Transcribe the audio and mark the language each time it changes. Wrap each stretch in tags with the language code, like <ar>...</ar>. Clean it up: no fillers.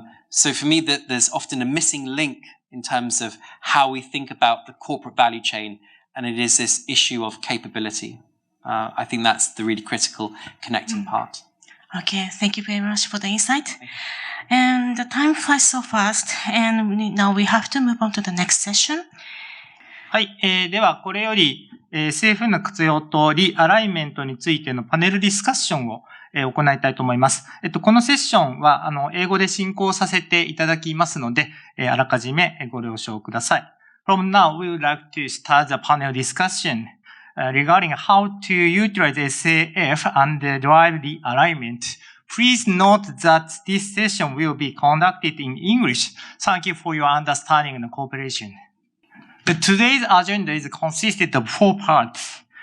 <en>So for me, there's often a missing link in terms of how we think about the corporate value chain, and it is this issue of capability. I think that's the really critical connecting part. Okay, thank you very much for the insight. And the time flies so fast, and now we have to move on to the next session.</en> <ja>はい、ではこれより、政府の活用とリアライメントについてのパネルディスカッションを、行いたいと思います。このセッションは英語で進行させていただきますので、あらかじめご了承ください。</ja> <en>From now, we would like to start the panel discussion regarding how to utilize SAF and drive the alignment. Please note that this session will be conducted in English. Thank you for your understanding and cooperation. Today's agenda is consisted of 4 parts.</en>